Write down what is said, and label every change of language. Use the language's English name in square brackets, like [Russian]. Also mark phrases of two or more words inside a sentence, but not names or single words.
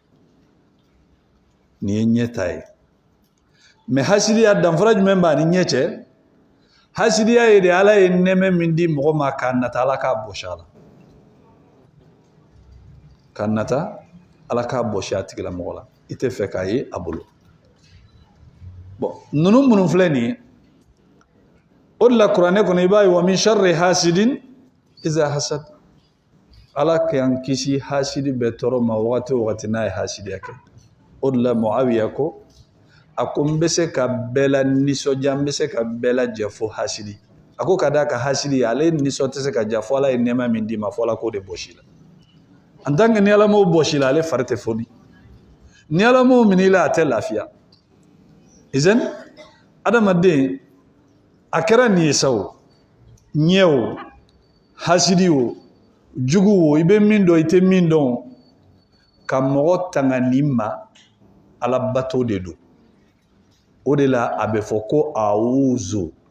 [Bambara] nin ye ɲɛ ta ye mais hasidiya danfara jumɛn b'a ni ɲɛ cɛ hasidiya ye de ala ye nɛmɛ min di mɔgɔ ma k'a nata ala k'a bɔsi a la k'a nata ala k'a bɔsi a tigilamɔgɔ la i tɛ fɛ k'a ye a bolo bon nunu minnu filɛ nin ye o de la kuranɛ kɔnɔ i b'a ye wa [Arabic] من شر حاسد إذا حسد [Bambara] ala k'an kisi hasidi bɛ tɔɔrɔ ma wagati o wagati n'a ye hasidiya kɛ o de la Muawiya ko a ko n bɛ se ka bɛɛ la nisɔndiya n bɛ se ka bɛɛ la jɛ fo hasidi a ko ka d'a ka hasidi ale nisɔn tɛ se ka ja fo ala ye nɛɛma min d'i ma fo ala k'o de bɔsi la [French] en tant que [Bambara] ni ala m'o bɔsi la ale fari tɛ foni ni ala m'o minɛ i la a tɛ lafiya izan adamaden a kɛra nin ye sa o ɲɛ o hasidi o jugu o i bɛ min dɔn i tɛ min dɔn ka mɔgɔ tanga nin ma ala bato de don o de la a bɛ fɔ ko awuzo